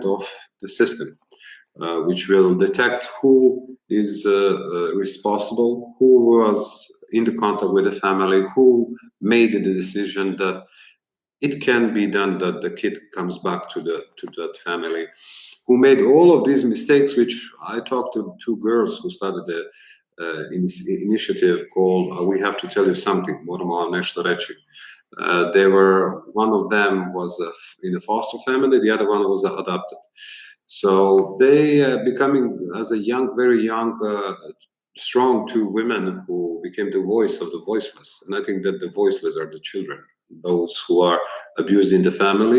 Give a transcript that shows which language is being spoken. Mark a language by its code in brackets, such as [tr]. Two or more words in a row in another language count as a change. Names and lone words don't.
[en] of the system, which will detect who is responsible, who was in the contact with the family, who made the decision that it can be done that the kid comes back to that family, who made all of these mistakes, which I talked to two girls who started the initiative called We Have to Tell You Something, [bs] Moramo nešto reći. [en] They were, one of them was in a foster family, the other one was adopted. So they becoming, as a young, very young, strong two women who became the voice of the voiceless. And I think that the voiceless are the children, those who are abused in the family.